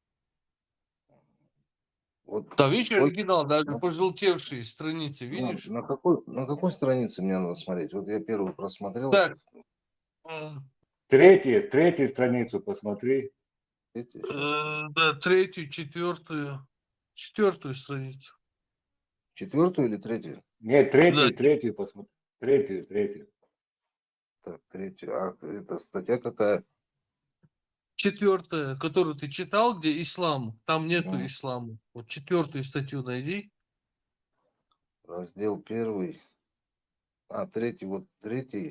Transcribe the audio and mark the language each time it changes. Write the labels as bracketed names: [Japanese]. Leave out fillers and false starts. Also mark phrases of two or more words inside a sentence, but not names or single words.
[Russian] Вот Там, видишь, сколько- оригинал, даже ну, пожелтевшие страницы, ну, видишь? на какой странице мне надо смотреть? Вот я первую просмотрел. Так. Третью страницу посмотри. Да, 3-ю, 4-ю. 4-ю страницу. 4-ю или 3-ю? Нет, третью посмотри. Третью. Так, 3-ю. А это статья какая? 4-я, которую ты читал, где ислам, там нету ислама. Вот 4-ю статью найди. Раздел 1. А, 3-й, вот 3-й.